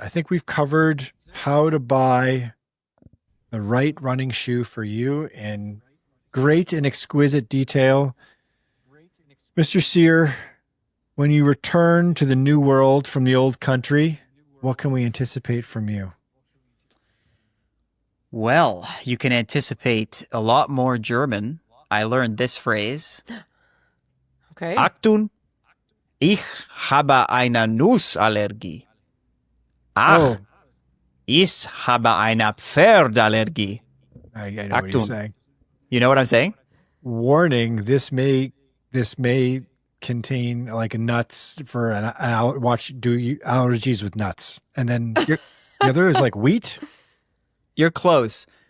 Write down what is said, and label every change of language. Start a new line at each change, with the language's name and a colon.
English: I think we've covered how to buy the right running shoe for you in great and exquisite detail. Mr. Sear, when you return to the new world from the old country, what can we anticipate from you? Well, you can anticipate a lot more German. I learned this phrase. Okay.
German: Achtung, ich habe eine Nussallergie. Ach, ich habe eine Pferdallergie.
English: I know what you're saying. You know what I'm saying? Warning, this may contain like nuts for do allergies with nuts. And then the other is like wheat. You're close.